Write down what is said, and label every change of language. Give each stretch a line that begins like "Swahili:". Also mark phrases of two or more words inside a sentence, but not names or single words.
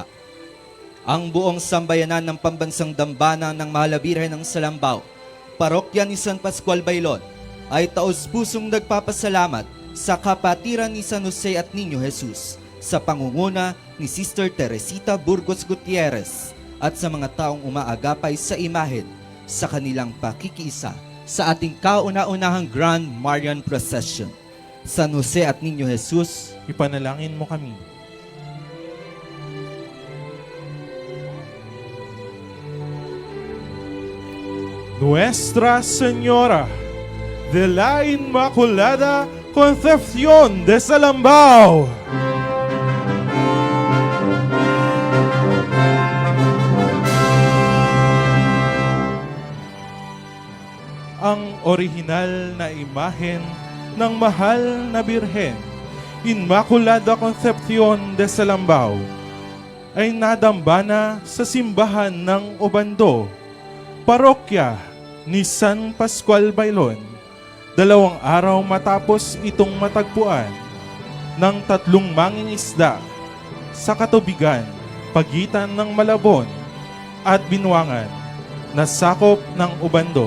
Filipino: Ang buong sambayanan ng Pambansang Dambana ng Mahal na Birhen ng Salambao, Parokya ni San Pascual Bailon, ay taus-pusong nagpapasalamat sa kapatiran ni San Jose at Niño Jesus sa pangunguna ni Sister Teresita Burgos Gutierrez at sa mga taong umaagapay sa imahen sa kanilang pakikiisa sa ating kauna-unahang Grand Marian Procession. San Jose at Niño Jesus, Ipanalangin mo kami. Nuestra Señora de la Inmaculada Concepción de Salambao, ang orihinal na imahen ng Mahal na Birhen, Inmaculada Concepción de Salambao, ay nadambana sa simbahan ng Obando, Parokya ni San Pascual Bailon, 2 araw matapos itong matagpuan ng 3 mangingisda sa katubigan pagitan ng Malabon at Binuangan na sakop ng Obando.